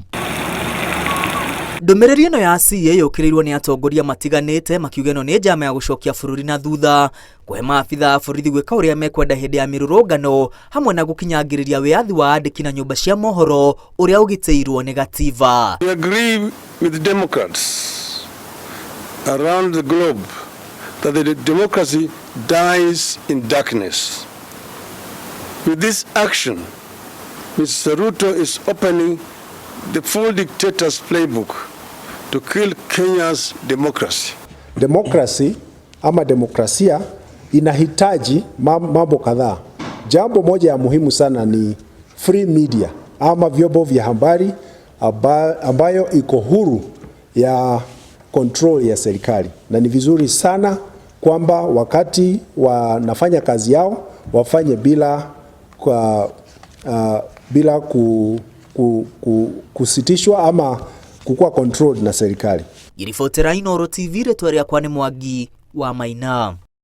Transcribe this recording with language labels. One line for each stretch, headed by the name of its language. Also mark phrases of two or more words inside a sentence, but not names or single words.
Kikuyu: Ndũmĩrĩri ĩno ya CA yũkĩrĩirwo nĩ atongoria matiganĩte makiuga ĩno nĩ njama ya gũcokia bũrũri na thutha, kũhe maabitha a borithi gwĩka ũrĩa mekwenda hĩndĩ ya mĩrũrũngano hamwe na gũkinyangĩrĩria wĩyathi wa andĩki na nyũmba cia mohoro ũrĩa ũgitĩirwo nĩ gatiba.
English: We agree with Democrats around the globe that the democracy dies in darkness. With this action, Mr. Ruto is opening the full dictator's playbook to kill Kenya's democracy.
Swahili: Democracy ama demokrasia inahitaji mambo kadhaa. Jambo moja ya muhimu sana ni
English: free media
Swahili: ama vyombo vya habari ambayo iko huru ya control ya serikali, na ni vizuri sana kwamba wakati wanafanya kazi yao wafanye bila kusitishwa ama kukua control na serikali.
Kikuyu: Iribotera Inooro TV rĩtwa rĩakwa nĩ Mwangi wa Maina.